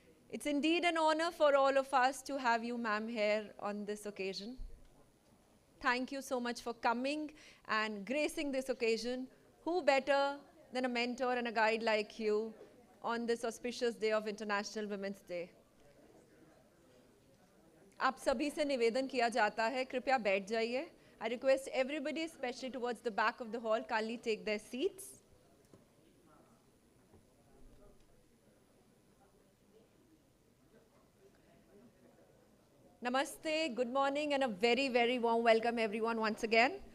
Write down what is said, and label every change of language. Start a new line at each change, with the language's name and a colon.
English: It's indeed an honor for all of us to have you, ma'am, here on this occasion. Thank you so much for coming and gracing this occasion. Who better than a mentor and a guide like you on this auspicious day of International Women's Day?
Hindi: आप सभी से निवेदन किया जाता है कृपया बैठ जाइए.
English: I request everybody, especially towards the back of the hall, kindly take their seats. Namaste, good morning, and a very, very warm welcome everyone once again.